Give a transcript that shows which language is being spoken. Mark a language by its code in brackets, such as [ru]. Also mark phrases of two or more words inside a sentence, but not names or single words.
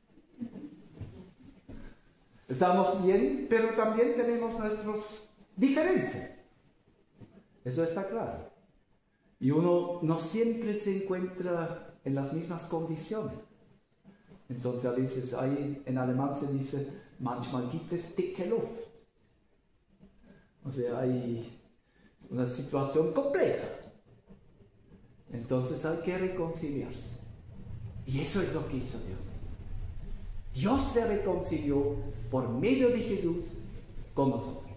[es] Estamos bien, pero también tenemos nuestras diferencias. Eso está claro. Y uno no siempre se encuentra en las mismas condiciones. Entonces a veces en alemán se dice, [de] manchmal gibt es dicke Luft. [es] O sea, hay una situación compleja. Entonces hay que reconciliarse. Y eso es lo que hizo Dios. Dios se reconcilió por medio de Jesús con nosotros.